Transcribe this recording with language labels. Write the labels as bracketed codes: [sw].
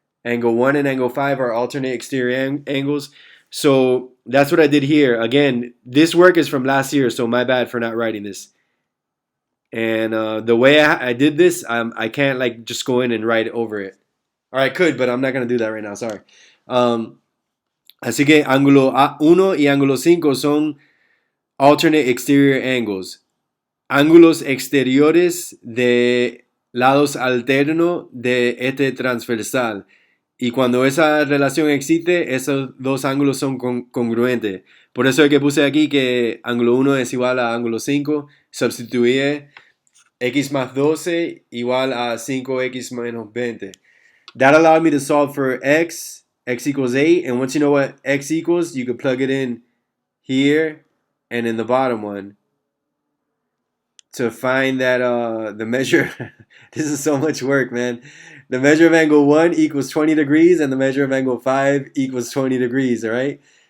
[en] Angle 1 and angle 5 are alternate exterior angles. So that's what I did here. Again, this work is from last year, so my bad for not writing this. And the way I did this, I can't like just go in and write over it. Or I could, but I'm not going to do that right now. Sorry. [es] Así que ángulo 1 y ángulo 5 son [en] alternate exterior angles. [es] Ángulos exteriores de lados alternos de este transversal. Y cuando esa relación existe, esos dos ángulos son congruentes. Por eso es que puse aquí que ángulo 1 es igual a ángulo 5. Sustituye x más 12 igual a 5x menos 20. [en] That allowed me to solve for x equals 8. And once you know what x equals, you can plug it in here and in the bottom one to find that the measure. This is so much work, man. The measure of angle 1 equals 20 degrees, and the measure of angle 5 equals 20 degrees, all right?